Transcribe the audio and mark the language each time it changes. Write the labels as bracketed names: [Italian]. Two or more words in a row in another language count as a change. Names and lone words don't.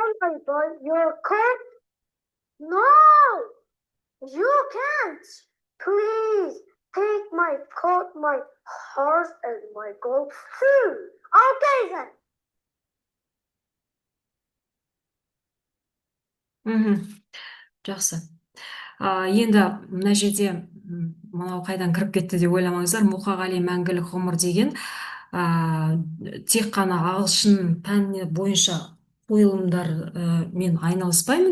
[English] table your coat? No, you can't. Please take my coat, my horse, and my gold too. Okay then. [Kazakh] Жақсы. Енді мына жерде мынау қайдан кіріп кетті деп ойламаңыздар. Мұқағали мәңгілік ғұмыр деген тек қана ағылшын пәні бойынша қойылымдар мен айналыспаймын.